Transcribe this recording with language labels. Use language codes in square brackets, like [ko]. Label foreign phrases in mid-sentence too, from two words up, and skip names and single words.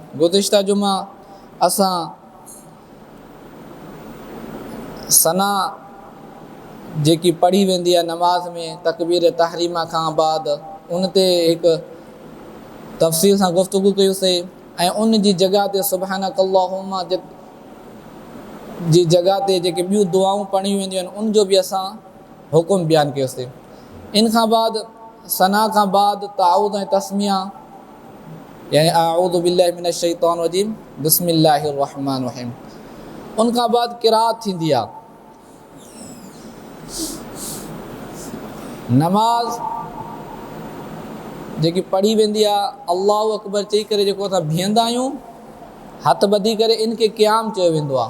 [sd] गुज़िश्ता जुमा असां सना जेकी पढ़ी वेंदी आहे नमाज़ में तकबीर तहरीमा खां बाद उन ते हिकु तफ़सील सां गुफ़्तगू कयोसीं ऐं उन जी जॻह ते [ar] سبحانك اللهم [sd] जी जॻह ते जेके ॿियूं दुआऊं पढ़ियूं वेंदियूं आहिनि उन जो बि असां हुकुम बयानु कयोसीं। इन खां बाद सना खां बाद ताऊद ऐं तस्मिया यानी [ar] أعوذ بالله من الشيطان الرجيم بسم الله الرحمن الرحيم. [sd] उन खां बाद क़िराअत थींदी आहे। नमाज़ जेकी पढ़ी वेंदी आहे [ar] الله أكبر [sd] चई करे जेको असां बीहंदा आहियूं हथ ॿधी करे इनखे क़याम चयो वेंदो आहे।